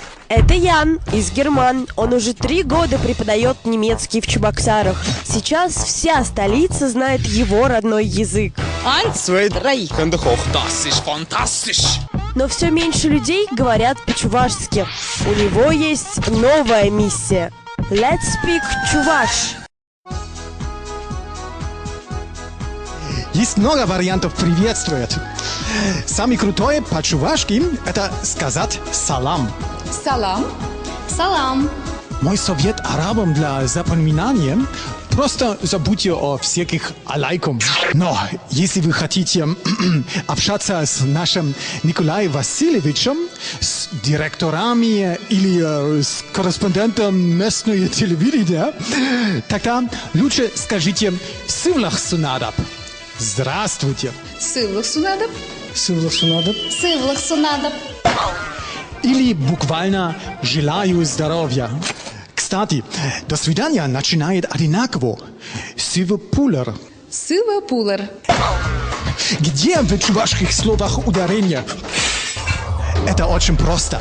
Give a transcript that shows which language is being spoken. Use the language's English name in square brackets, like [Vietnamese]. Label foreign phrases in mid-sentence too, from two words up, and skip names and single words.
[Russian] Это Ян из Герман. Он уже 3 года преподает немецкий в Чебоксарах. Сейчас вся столица знает его родной язык. [German] Eins, zwei, drei. Finde ich auch. Das ist fantastisch. [Russian] Но все меньше людей говорят по-чувашски. У него есть новая миссия. [English] Let's speak чуваш. [Russian] Есть много вариантов приветствовать. Самый крутой по-чувашски – это сказать «салам». Салам. Салам. Мой совет арабам для запоминания – просто забудьте о всяких «алайкум». Но если вы хотите общаться с нашим Николаем Васильевичем, с директорами или с корреспондентом местного телевидения, тогда лучше скажите [Chuvash] «сывлах сунадаб». [Russian] Здравствуйте. [Chuvash] Сывлах сунадаб. Сывлах сунадаб. Сывлах сунадаб. [Russian] Или буквально «желаю здоровья». Кстати, до свидания начинает одинаково. [Chuvash] Сивопулер. Сывопулер. [Russian] Где в чувашских словах ударение? Это очень просто.